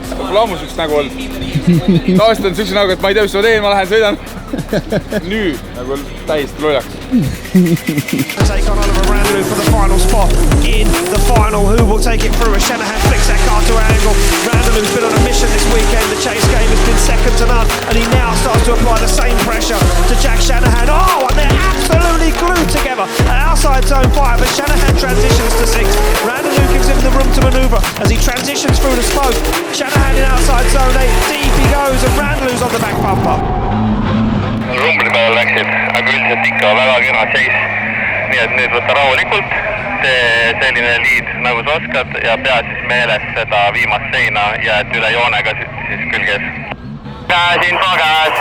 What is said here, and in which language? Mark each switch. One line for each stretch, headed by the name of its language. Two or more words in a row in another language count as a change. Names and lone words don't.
Estonian: Pole ammu siukse nägu olnud. Tavaliselt on siukse näoga, et ma ei tea, mis ma teen, ma lähen sõidan. Nüüd nagu täiesti loljaks.
English: Take on Oliver Randalou for the final spot in the final. Who will take it through as Shanahan flicks that car to angle. Randallou's been on a mission this weekend. The chase game has been second to none, and he now starts to apply the same pressure to Jack Shanahan. Oh, and they're absolutely glued together at outside zone 5 as Shanahan transitions to 6. Randalou gives him the room to manoeuvre as he transitions through the smoke. Shanahan in outside zone 8, deep he goes, and Randalou's on the back bumper.
Estonian: Rumbli peale läksid, aga üldiselt ikka väga kena chase. Nii et nüüd võtta rahulikult, tee selline liid nagu sa oskad ja pead siis meeles seda viimast seina ja et üle joonega siis külges. Käsin pagas!